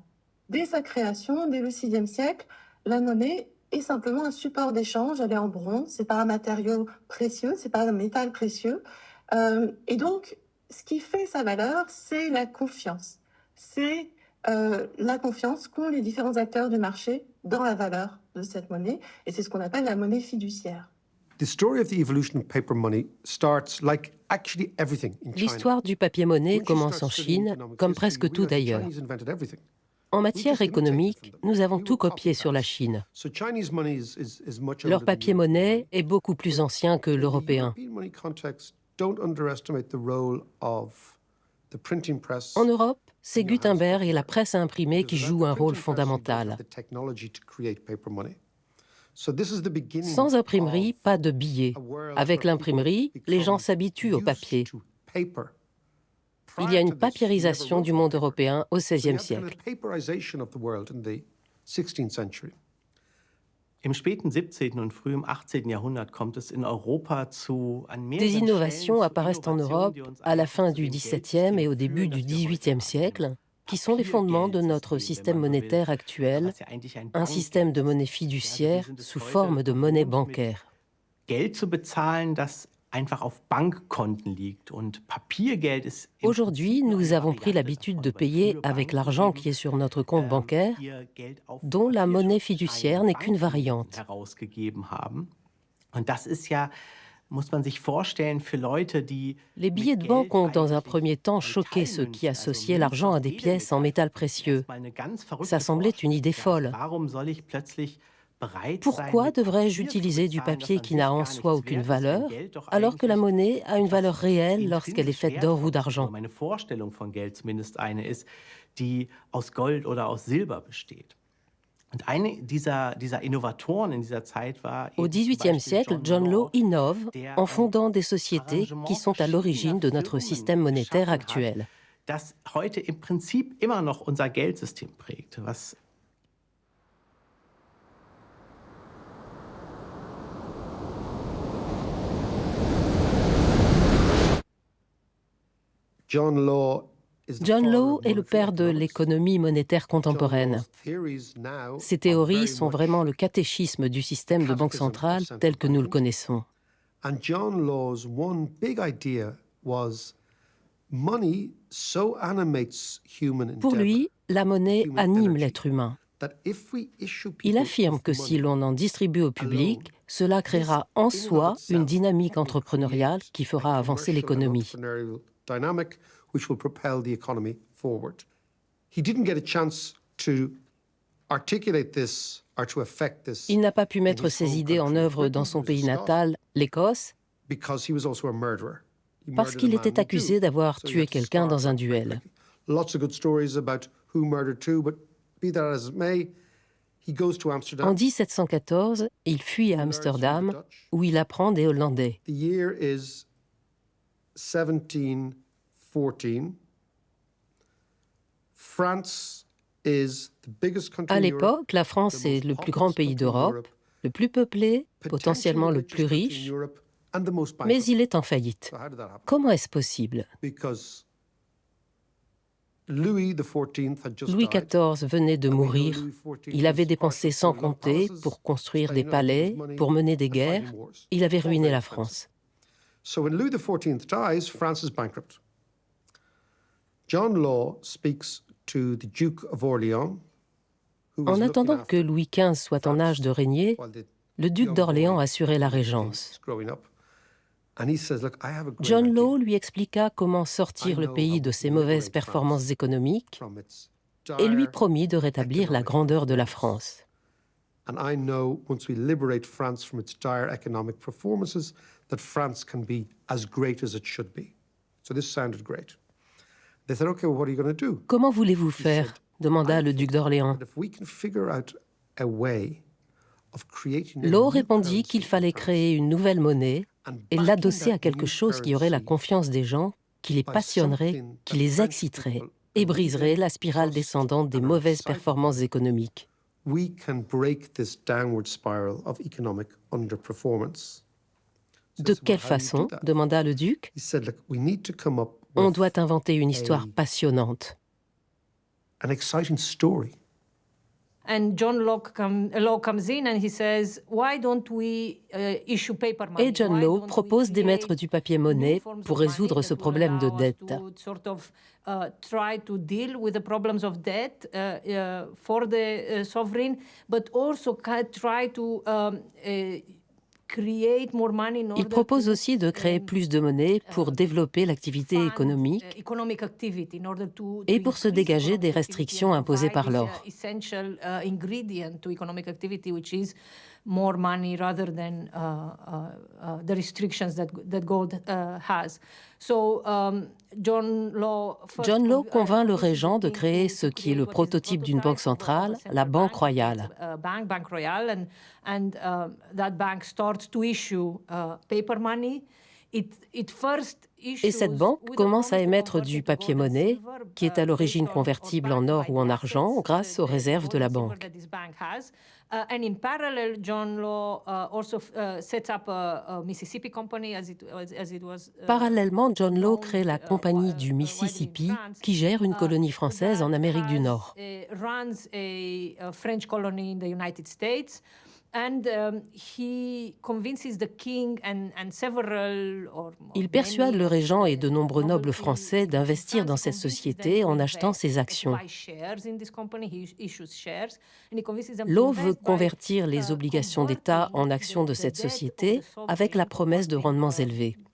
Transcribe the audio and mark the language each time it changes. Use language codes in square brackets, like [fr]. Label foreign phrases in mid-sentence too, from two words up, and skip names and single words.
[fr] Dès sa création, dès le VIe siècle, la monnaie est simplement un support d'échange, elle est en bronze, c'est pas un matériau précieux, c'est pas un métal précieux. Et donc, ce qui fait sa valeur, c'est la confiance. C'est la confiance qu'ont les différents acteurs du marché dans la valeur de cette monnaie, et c'est ce qu'on appelle la monnaie fiduciaire. [en] The story of the evolution of paper money starts like actually everything in China. [fr] L'histoire du papier-monnaie commence en Chine, comme presque tout d'ailleurs. En matière économique, nous avons tout copié sur la Chine. Leur papier-monnaie est beaucoup plus ancien que l'européen. En Europe, c'est Gutenberg et la presse à imprimer qui jouent un rôle fondamental. Sans imprimerie, pas de billets. Avec l'imprimerie, les gens s'habituent au papier. Il y a une papiérisation du monde européen au XVIe siècle. [de] Im späten 17. und frühem 18. Jahrhundert kommt es in Europa zu an [fr] Des [de] mehreren [fr] innovations [de] Stellen zu [fr] apparaissent en Europe [de] Innovationen, die uns [fr] à la fin [de] einfach [fr] du [de] zu dem [fr] XVIIe et au [de] Geldsystem [fr] début [de] führen, [fr] du [de] das wir heute [fr] XVIIIe [de] haben. [fr] siècle, qui sont les fondements de notre système monétaire actuel, [de] was ja eigentlich ein [fr] un système de monnaie fiduciaire sous forme de monnaie bancaire. [de] Geld zu bezahlen, das einfach auf Bankkonten liegt. Und Papiergeld ist im [fr] Aujourd'hui, [de] Prinzip nur [fr] nous [de] eine [fr] avons pris [de] Variante [fr] l'habitude [de] davon, [fr] de [de] weil [fr] payer [de] früher [fr] avec [de] Banken [fr] l'argent [de] eben, [fr] qui est sur notre compte bancaire, [de] ihr Geld auf [fr] dont la monnaie [de] Papierschutzscheinen [fr] fiduciaire n'est qu'une [de] Banken [fr] variante. [de] herausgegeben haben. Und das ist ja, muss man sich vorstellen, für Leute, die [fr] Les billets [de] mit [fr] de [de] Geld [fr] banque ont dans un [de] eigentlich [fr] premier temps choqué ceux qui [de] Metallmünzen, [fr] associaient [de] Münzen [fr] l'argent à [de] aus [fr] des pièces en [de] Edelmetall, [fr] métal [de] das ist [fr] précieux. [de] erstmal eine ganz verrückte [fr] Ça semblait une idée [de] Vorstellung. [fr] folle. [de] Warum soll ich plötzlich bereit sein, [fr] Pourquoi [de] mit [fr] devrais-je [de] Papier zu [fr] utiliser du [de] bezahlen, das [fr] papier [de] an [fr] qui [de] sich [fr] n'a en [de] gar [fr] soi [de] nichts [fr] aucune [de] wert ist, wenn [fr] valeur, [de] Geld doch [fr] alors que la [de] eigentlich [fr] monnaie a une valeur [de] etwas [fr] réelle lorsqu'elle est [de] intrinsisch [fr] faite d'or ou [de] Wertvolles ist, [fr] d'argent? [de] oder meine Vorstellung von Geld zumindest eine ist, die aus Gold oder aus Silber besteht. Und eine dieser Innovatoren in dieser Zeit war [fr] Au [de] eben zum [fr] XVIIIe [de] Beispiel [fr] siècle, John Law innove en fondant des sociétés qui sont à l'origine de notre système monétaire actuel. [de] das heute im Prinzip immer noch unser Geldsystem prägt, was [fr] John Law est le père de l'économie monétaire contemporaine. Ses théories sont vraiment le catéchisme du système de banque centrale tel que nous le connaissons. [en] And John Law's one big idea was money so animates human [fr] Pour [en] endeavor [fr] lui, la monnaie [en] human [fr] anime [en] energy, [fr] l'être humain. [en] that if we issue [fr] Il [en] people [fr] affirme [en] with [fr] que [en] money, [fr] si l'on en distribue au public, [en] alone, [fr] cela créera en soi une dynamique entrepreneuriale qui fera avancer l'économie. [en] entrepreneurial dynamic which will propel the economy forward. He didn't get a chance to articulate this or to affect this [fr] Il n'a pas pu mettre [en] in his [fr] ses [en] home [fr] idées en [en] country of [fr] œuvre [en] Britain. [fr] dans [en] He [fr] son [en] was a [fr] pays [en] Scot, [fr] natal, l'Écosse, [en] because he was also a murderer. He [fr] parce [en] murdered [fr] qu'il [en] a man [fr] était [en] with [fr] accusé [en] two. [fr] d'avoir [en] So he [fr] tué [en] had to [fr] quelqu'un [en] starve [fr] dans un [en] like [fr] duel. [en] Lots of good stories about who murdered who, but be that as it may, he goes to Amsterdam. [fr] En 1714, il fuit à Amsterdam, où il apprend des Hollandais. [en] The year is 1714. France is the biggest country [fr] À [en] in Europe, [fr] l'époque, la France est le plus grand pays d'Europe, le plus peuplé, potentiellement le plus [en] potentially the [fr] riche, [en] richest country in Europe, and the most [fr] mais [en] bankrupt. [fr] il est en faillite. [en] So how did that happen? [fr] Comment est-ce possible? [en] Because Louis XIV had just [fr] Louis [en] died. [fr] XIV venait de [en] And we know [fr] mourir. [en] Louis XIV [fr] Il avait [en] was [fr] dépensé [en] partial [fr] sans [en] to love [fr] compter [en] palaces, [fr] pour construire des [en] spending all his [fr] palais, [en] money [fr] pour mener des [en] and fighting [fr] guerres. [en] wars. [fr] Il avait [en] All [fr] ruiné [en] very [fr] la [en] expensive. [fr] France. [en] So when Louis XIV dies, France is bankrupt. John Law speaks to the Duke of Orleans. [fr] En attendant que Louis XV soit en âge de régner, le duc d'Orléans assurait la régence. John Law lui expliqua comment sortir le pays de ses mauvaises performances économiques et lui promit de rétablir la grandeur de la France. [en] And I know once we liberate France from its dire economic performances, that France can be as great as it should be. So this sounded great. They said, okay, well, what are you going to do? [fr] Comment voulez-vous faire? Demanda le duc d'Orléans. Law répondit qu'il fallait créer une nouvelle monnaie et l'adosser à quelque chose qui aurait la confiance des gens, qui les passionnerait, qui les exciterait et briserait la spirale descendante des mauvaises performances économiques. [en] We can break this downward spiral of economic underperformance. [fr] De quelle façon? Demanda le duc. On doit inventer une histoire passionnante. [en] An exciting story. And John Law comes in and he says, why don't we issue paper money? [fr] Et John Law propose d'émettre du papier-monnaie pour résoudre ce problème de dette. [en] Try to deal with the problems of debt for the sovereign, but also try to [fr] Il propose aussi de créer plus de monnaie pour développer l'activité économique et pour se dégager des restrictions imposées par l'or. [en] More money rather than the restrictions that gold has. So John Law [fr] convainc le régent de créer ce qui est le prototype d'une banque centrale, la Banque royale. [en] Bank Royale, and that bank starts to issue paper money. [fr] Et cette banque commence à émettre du papier-monnaie, qui est à l'origine convertible en or ou en argent, grâce aux réserves de la banque. [en] And in parallel, John Law also sets up a Mississippi Company, as it was. [fr] Parallèlement, John Law crée la Compagnie du Mississippi, qui gère une colonie française en Amérique du Nord. [en] Runs a French colony in the United States. [fr] Il persuade le régent et de nombreux nobles français d'investir dans cette société en achetant ses actions. Law veut convertir les obligations d'État en actions de cette société avec la promesse de rendements élevés.